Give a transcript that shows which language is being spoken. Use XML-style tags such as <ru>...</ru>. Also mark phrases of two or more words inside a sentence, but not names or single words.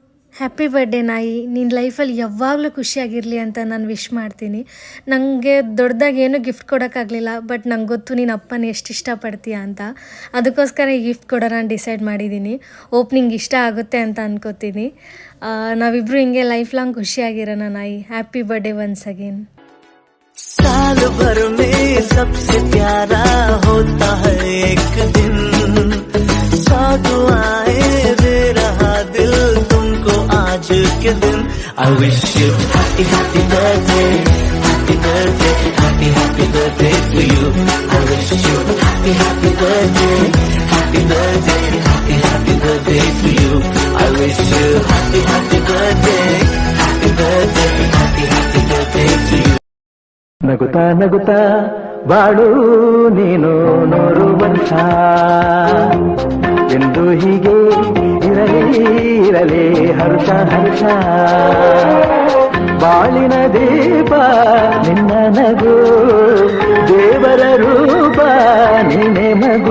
<en>happy birthday</en> <kn>ನಾಯಿ, ನಿನ್ನ ಲೈಫಲ್ಲಿ ಯಾವಾಗಲೂ ಖುಷಿಯಾಗಿರಲಿ ಅಂತ ನಾನು ವಿಶ್ ಮಾಡ್ತೀನಿ. ನನಗೆ ದೊಡ್ಡದಾಗಿ ಏನೂ ಗಿಫ್ಟ್ ಕೊಡೋಕ್ಕಾಗಲಿಲ್ಲ, ಬಟ್ ನಂಗೆ ಗೊತ್ತು ನೀನು ಅಪ್ಪನ ಎಷ್ಟು ಇಷ್ಟಪಡ್ತೀಯ ಅಂತ. ಅದಕ್ಕೋಸ್ಕರ ಈ ಗಿಫ್ಟ್ ಕೊಡೋಣ ಡಿಸೈಡ್ ಮಾಡಿದ್ದೀನಿ. ಓಪ್ನಿಂಗ್ ಇಷ್ಟ ಆಗುತ್ತೆ ಅಂತ ಅನ್ಕೋತೀನಿ. ನಾವಿಬ್ಬರು ಹಿಂಗೆ</kn> <en>life long</en> <kn>ಖುಷಿಯಾಗಿರೋಣ ನಾಯಿ.</kn> <en>happy birthday once again.</en> <hi>साल भर में सबसे प्यारा होता है एक दिन, सौ दुआएं दे रहा दिल तुमको आज के दिन.</hi> <en>I wish you happy happy birthday, happy birthday, happy happy birthday to you. I wish you happy happy birthday, happy birthday, happy happy birthday to you. I wish you happy happy birthday, happy birthday, happy happy birthday to you.</en> <kn>ನಗುತ್ತಾ ನಗುತ್ತಾ ಬಾಳು ನೀನು 100 ವರ್ಷ ಎಂದು ಹೀಗೆ ಇರಲಿ ಇರಲಿ ಹರ್ಷ ಹರ್ಷ. ಬಾಳಿನ ದೀಪ ನಿನ್ನ ನಗು, ದೇವರ ರೂಪ ನಿನ್ನೆ ಮಗು.</kn>